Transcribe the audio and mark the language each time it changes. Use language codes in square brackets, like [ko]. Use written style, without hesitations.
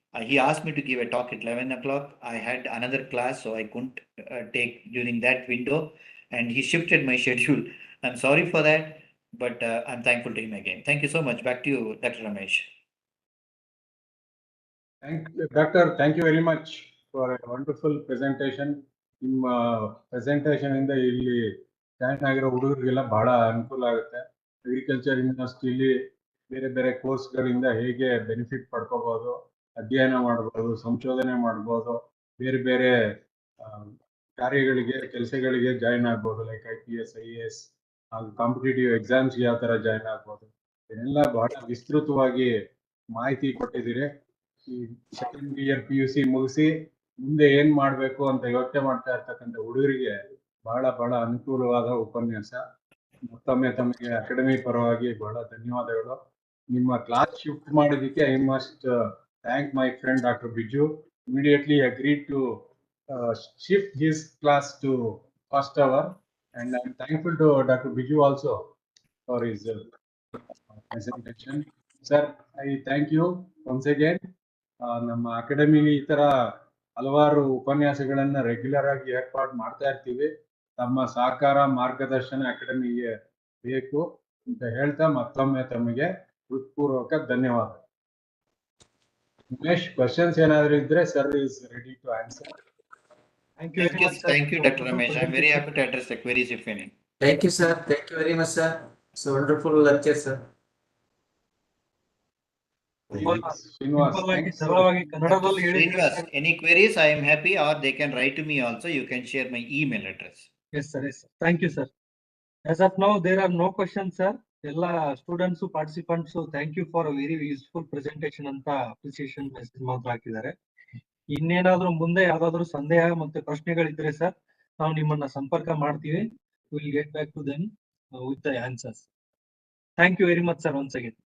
[en] He asked me to give a talk at 11 o'clock. I had another class, so I couldn't take during that window. And he shifted my schedule. I'm sorry for that, but I'm thankful to him again. Thank you so much. Back to you, Dr. Ramesh. Doctor, thank you very much for a wonderful presentation. [kn] ನಿಮ್ಮ presentation ಇಂದ ಇಲ್ಲಿ join ಆಗಿರೋ ಹುಡುಗರಿಗೆಲ್ಲ ಬಹಳ ಅನುಕೂಲ ಆಗುತ್ತೆ. Agriculture ಯೂನಿವರ್ಸಿಟಿಲಿ ಬೇರೆ ಬೇರೆ ಕೋರ್ಸ್ಗಳಿಂದ ಹೇಗೆ ಬೆನಿಫಿಟ್ ಪಡ್ಕೋಬಹುದು, ಅಧ್ಯಯನ ಮಾಡ್ಬೋದು, ಸಂಶೋಧನೆ ಮಾಡ್ಬೋದು, ಬೇರೆ ಬೇರೆ ಕಾರ್ಯಗಳಿಗೆ ಕೆಲಸಗಳಿಗೆ ಜಾಯ್ನ್ ಆಗ್ಬೋದು, ಲೈಕ್ IPS, IAS, ಕಾಂಪಿಟೇಟಿವ್ ಎಕ್ಸಾಮ್ಸ್ಗೆ ಯಾವ ತರ ಜಾಯ್ನ್ ಆಗ್ಬೋದು, ಇದೆಲ್ಲ ಬಹಳ ವಿಸ್ತೃತವಾಗಿ ಮಾಹಿತಿ ಕೊಟ್ಟಿದ್ದೀರಿ. ಈ ಸೆಕೆಂಡ್ ಇಯರ್ PUC ಮುಗಿಸಿ ಮುಂದೆ ಏನ್ ಮಾಡ್ಬೇಕು ಅಂತ ಯೋಚನೆ ಮಾಡ್ತಾ ಇರ್ತಕ್ಕಂಥ ಹುಡುಗರಿಗೆ ಬಹಳ ಬಹಳ ಅನುಕೂಲವಾದ ಉಪನ್ಯಾಸ. ಮತ್ತೊಮ್ಮೆ ತಮಗೆ ಅಕಾಡೆಮಿ ಪರವಾಗಿ ಬಹಳ ಧನ್ಯವಾದಗಳು. ನಿಮ್ಮ ಕ್ಲಾಸ್ ಶಿಫ್ಟ್ ಮಾಡಿದಕ್ಕೆ [en] I must thank my friend doctor Biju. Immediately agreed to shift his class to first hour, and I'm thankful to Dr. Biju also for his presentation. Sir, I thank you once again. [kn] ನಮ್ಮ ಅಕಾಡೆಮಿಲಿ ಈ ತರ ಹಲವಾರು ಉಪನ್ಯಾಸಗಳನ್ನ regular ಆಗಿ ಏರ್ಪಾಡು ಮಾಡ್ತಾ ಇರ್ತೀವಿ. ತಮ್ಮ ಸಹಕಾರ ಮಾರ್ಗದರ್ಶನ ಅಕಾಡೆಮಿಗೆ ಬೇಕು ಅಂತ ಹೇಳ್ತಾ ಮತ್ತೊಮ್ಮೆ ತಮಗೆ ಹೃತ್ಪೂರ್ವಕ ಧನ್ಯವಾದ. ಉಮೇಶ್, ಕ್ವಶನ್ಸ್ ಏನಾದ್ರು ಇದ್ರೆ sir [en] Is ready to answer. Thank you very much, sir. Thank you, Dr. Ramesh. I'm very happy to address the queries, if any. Thank you, sir. Thank you very much, sir. It's a wonderful lecture, sir. [kn] Srinivas, ಸರಳವಾಗಿ ಕನ್ನಡದಲ್ಲಿ ಹೇಳಿ. [en] Srinivas, any queries? I am happy, or they can write to me also. You can share my email address. Yes, sir. Yes, sir. Thank you, sir. As of now, there are no questions, sir. [kn] ಎಲ್ಲ students participants [en] thank you for a very useful presentation [kn] ಅಂತ appreciation message ಮಾತ್ರ ಹಾಕಿದ್ದಾರೆ. ಇನ್ನೇನಾದ್ರೂ ಮುಂದೆ ಯಾವ್ದಾದ್ರು ಸಂದೇಹ ಮತ್ತೆ ಪ್ರಶ್ನೆಗಳಿದ್ರೆ sir ನಾವು ನಿಮ್ಮನ್ನ ಸಂಪರ್ಕ ಮಾಡ್ತೀವಿ. [en] Will get back to them with the answers. Thank you very much sir once again.